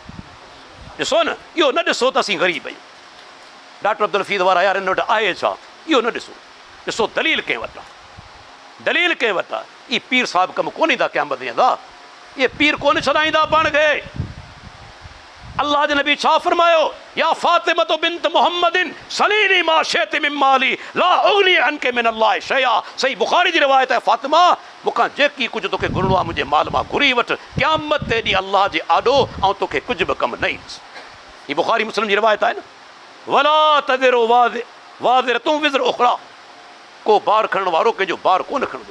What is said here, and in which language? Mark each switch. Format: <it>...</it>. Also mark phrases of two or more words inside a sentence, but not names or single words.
<sd>ॾिसो न, इहो न ॾिसो त असीं ग़रीब आहियूं, डॉक्टर अब्दुल हफ़ीज़ वारा यार हिन वटि आहे छा, इहो न ॾिसो, ॾिसो दलील कंहिं वटि आहे, दलील कंहिं वटि आहे। इहे पीर साहिब कमु कोन ईंदा क़यामत वेंदा, इहे पीर कोन छॾाईंदा पाण खे। अल्लाह जे नबी छा फरमायो,</sd> <ar>يا فاطمة بنت محمد سليني ما شئت من مالي لا أغني عنك من الله شيئا.</ar> <sd>सही बुखारी जी रिवायत है, फातिमा मूंखां जेकी कुझु तोखे घुरिणो आहे मुंहिंजे माल मां घुरी वठि, क़यामत ते ॾींहुं अल्लाह जे आॾो ऐं तोखे कुझु बि कमु न ईंदुसि। हीअ बुखारी मुस्लिम जी रिवायत आहे न।</sd> <ar>ولا تزر وازرة وزر أخرى,</ar> <sd>को बार खणण वारो कंहिंजो बार कोन खणंदो।</sd>